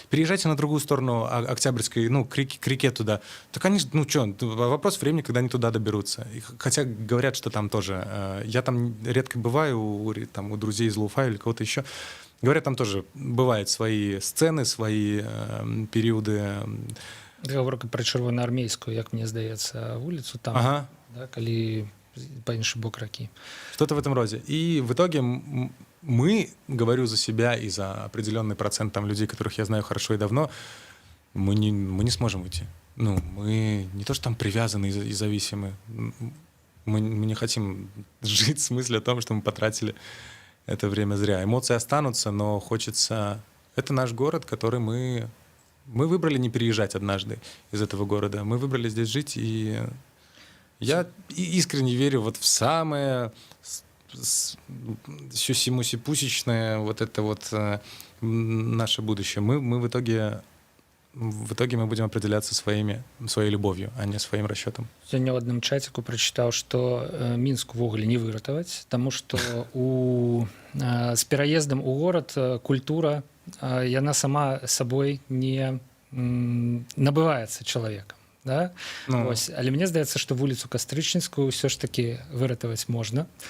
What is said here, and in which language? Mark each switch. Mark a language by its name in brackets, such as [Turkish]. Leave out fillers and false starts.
[Russian] Переезжайте на другую сторону Октябрьской, ну, к реке туда. Так они, ну что, вопрос времени, когда они туда доберутся. Хотя говорят, что там тоже... Я там редко бываю у друзей из Луфа или кого-то еще. Говорят, там тоже бывают свои сцены, свои периоды... [Belarusian] Гаворка пра чырвонаармейскую, як мне здаецца, вуліцу там, да, калі по іншы бок ракі. [Russian] Что-то в этом роде. И в итоге мы, говорю за себя и за определенный процент там людей, которых я знаю хорошо и давно, мы не сможем уйти. Ну, мы не то, что там привязаны и зависимы. Мы не хотим жить с мыслью о том, что мы потратили это время зря. Эмоции останутся, но хочется... Это наш город, который мы выбрали не переезжать однажды из этого города. Мы выбрали здесь жить, и я искренне верю вот в самое сюси-муси-пусечное вот это вот наше будущее. Мы в итоге мы будем определяться своей любовью, а не своим расчетом. [Belarusian] Сёння ў адным чаціку прачытаў, што Мінск увогуле не выратаваць, таму што з пераездам у горад культура яна сама сабой не набываецца чалавекам. Да? Ось. Але мне здаецца, што вуліцу Кастрычніцкую ўсё ж такі выратаваць можна.